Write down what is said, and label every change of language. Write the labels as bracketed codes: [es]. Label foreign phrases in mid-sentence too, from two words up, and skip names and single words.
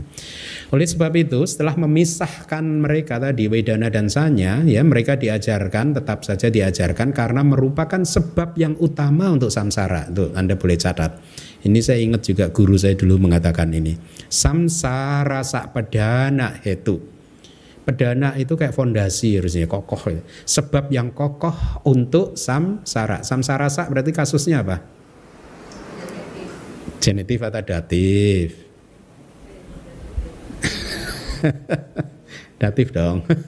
[id] Oleh sebab itu, setelah memisahkan mereka tadi Wedana dan Sanya, ya mereka diajarkan, tetap saja diajarkan karena merupakan sebab yang utama untuk samsara. Tuh, Anda boleh catat. Ini saya ingat juga guru saya dulu mengatakan ini. [pi] Samsara sakpadana hetu. [id] Pedana itu kayak fondasi harusnya kokoh. Sebab yang kokoh untuk samsara. [pi] Samsara sak [id] berarti kasusnya apa? Genitif atau datif? Datif dong.